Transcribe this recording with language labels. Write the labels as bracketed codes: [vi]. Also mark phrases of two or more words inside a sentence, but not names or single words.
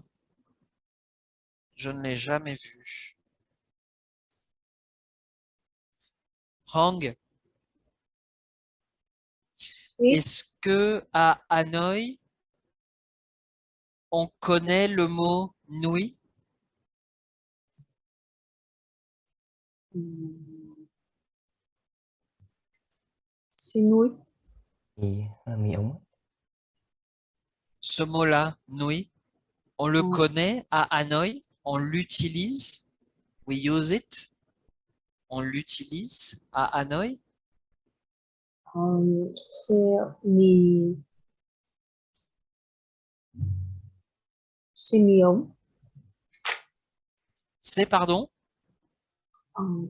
[fr] Je ne l'ai jamais vu. Hang, Oui. est-ce que à Hanoï, on connaît le mot nouilles? [vi] Xi núi. Mì ống. [fr] Ce mot-là, nouilles, on le Oh. connaît à Hanoï, on l'utilise. [en] We use it. [fr] On l'utilise à Hanoï. C'est mì. C'est [vi] mì ống. [fr] C'est, pardon, Ờ,